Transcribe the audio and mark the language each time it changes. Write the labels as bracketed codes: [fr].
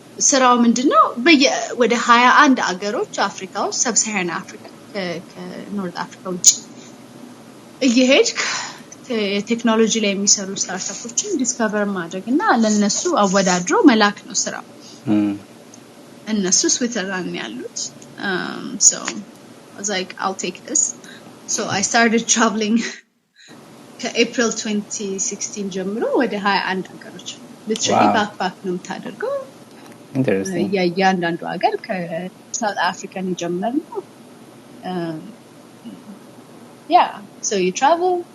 [am] ስራው ምንድነው ወደ 21 ሀገሮች አፍሪካ ውስጥ ሰብሳሃራን አፍሪካ ከኖርዝ አፍሪካ ውጪ እየሄድክ ቴክኖሎጂ ላይ የሚሰሩ ስታርታፖችን ዲስከቨር ማድረግና ለነሱ አወዳድሮ መላክ ነው ስራው እነሱ ስዊትዘርላንድ ያሉት [en] so I was like I'll take this. So I started traveling April 2016 [am] ጀምሮ ወደ 21 ሀገሮች [en] literally backpack [am] ነው የምታደርገው [en] interesting [am] ያንዳንዱ ሀገር ከሳውት አፍሪካ ነው ጀመርነው [en] yeah so you travel.